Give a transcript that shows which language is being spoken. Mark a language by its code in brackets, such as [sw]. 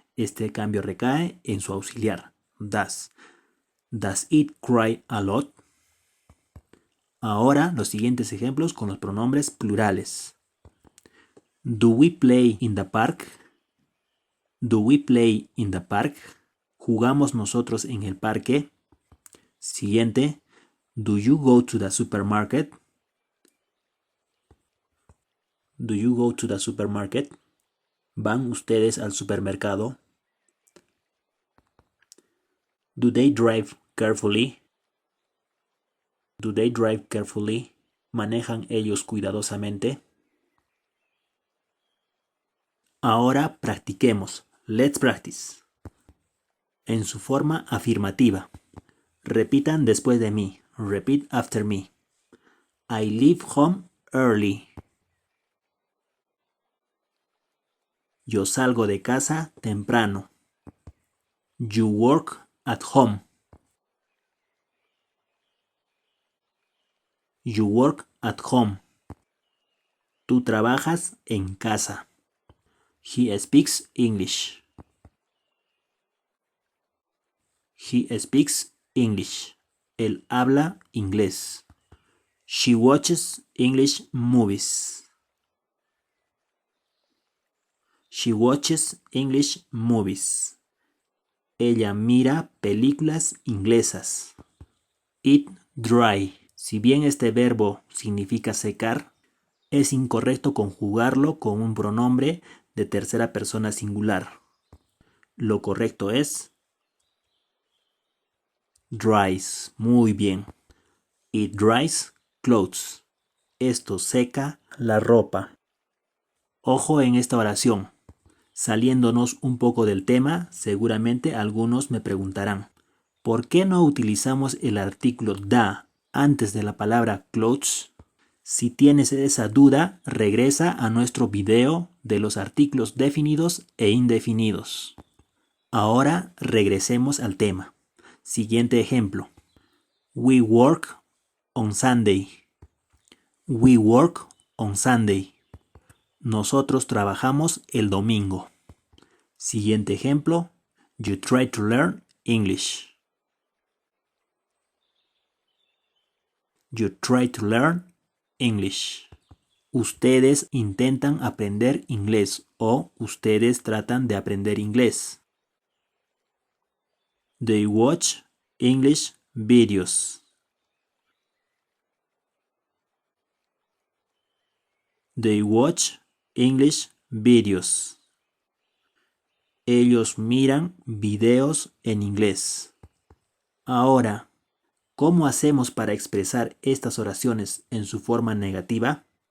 [es] Este cambio recae en su auxiliar, does. [en] Does it cry a lot? [es] Ahora los siguientes ejemplos con los pronombres plurales. [en] Do we play in the park? Do we play in the park? [es] ¿Jugamos nosotros en el parque? Siguiente. [en] Do you go to the supermarket? Do you go to the supermarket? [es] ¿Van ustedes al supermercado? [en] Do they drive carefully? Do they drive carefully? [es] ¿Manejan ellos cuidadosamente? Ahora practiquemos. [en] Let's practice. [es] En su forma afirmativa. Repitan después de mí. [en] Repeat after me. I leave home early. [es] Yo salgo de casa temprano. [en] You work at home. You work at home. [es] Tú trabajas en casa. [en] He speaks English. He speaks English. [es] Él habla inglés. [en] She watches English movies. She watches English movies. [es] Ella mira películas inglesas. [en] Eat dry. [es] Si bien este verbo significa secar, es incorrecto conjugarlo con un pronombre de tercera persona singular. Lo correcto es dries. Muy bien. [en] It dries clothes. [es] Esto seca la ropa. Ojo en esta oración. Saliéndonos un poco del tema, seguramente algunos me preguntarán, ¿por qué no utilizamos el artículo da antes de la palabra clothes? Si tienes esa duda, regresa a nuestro video de los artículos definidos e indefinidos. Ahora regresemos al tema. Siguiente ejemplo. [en] We work on Sunday. We work on Sunday. [es] Nosotros trabajamos el domingo. Siguiente ejemplo. [en] You try to learn English. You try to learn English. [es] Ustedes intentan aprender inglés o ustedes tratan de aprender inglés. [en] They watch English videos. They watch English videos. [es] Ellos miran videos en inglés. Ahora, ¿cómo hacemos para expresar estas oraciones en su forma negativa?